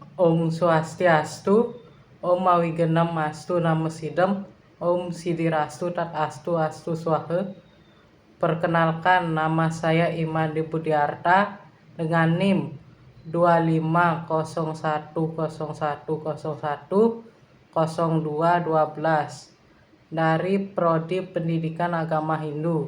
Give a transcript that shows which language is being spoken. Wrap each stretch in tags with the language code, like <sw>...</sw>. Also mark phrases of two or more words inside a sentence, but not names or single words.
<sa>ॐ स्वस्त्यस्तु, ॐ अविघ्नम् अस्तु नमो सिद्धम्, ॐ सिद्धिरस्तु तद् अस्तु अस्तु स्वाहा.</sa> <id>Perkenalkan, nama saya Imadi Budiarta dengan NIM 250101010212 dari Prodi Pendidikan Agama Hindu.</id>